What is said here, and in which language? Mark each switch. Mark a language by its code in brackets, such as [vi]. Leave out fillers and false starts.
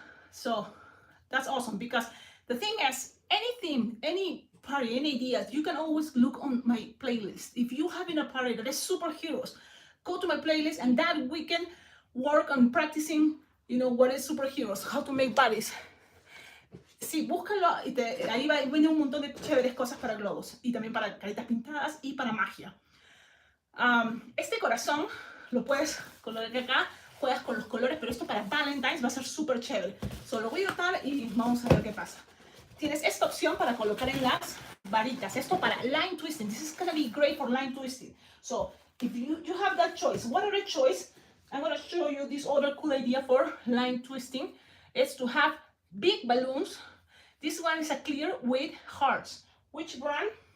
[en] So that's awesome, because the thing is, anything, any party, any ideas, you can always look on my playlist. If you have in a party that is superheroes, go to my playlist, and that we can work on practicing, you know, what is superheroes, how to make bodies. [es] Sí, búscalo y ahí viene un montón de chéveres cosas para globos y también para caritas pintadas y para magia. Este corazón lo puedes colocar acá, juegas con los colores, pero esto para Valentine's va a ser súper chévere. Solo voy a botar y vamos a ver qué pasa. Tienes esta opción para colocar en las varitas. Esto para line twisting. [en] This is gonna be great for line twisting. So if you have that choice, what other choice? I'm gonna show you this other cool idea for line twisting. It's to have big balloons. This one is a clear with hearts. Which brand?